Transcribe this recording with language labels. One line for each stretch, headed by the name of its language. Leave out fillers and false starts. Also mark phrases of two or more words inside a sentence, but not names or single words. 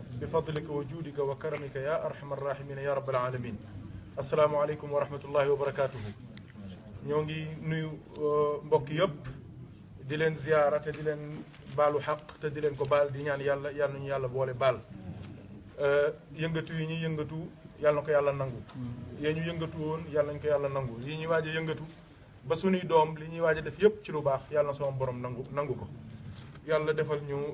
Arabic: بفضلك وجودك وكرمك يا أرحم الراحمين يا رب العالمين. السلام عليكم ورحمة الله وبركاته.
Wolof: ñongi nuyu mbokk yëpp di leen ziyaara te di leen baalu xaq te di leen ko baal di ñaan yàlla yal nañu yàlla boole baal yëngatu yi ñuy yëngatu yàlla na ko yàlla nangu yee ñu yëngatu woon yàlla nañ ko yàlla nangu yi ñuy waaj a yëngatu ba suñuy doom li ñuy waaj a def yëpp ci lu baax yàlla na sama borom nangu ko yàlla defal ñu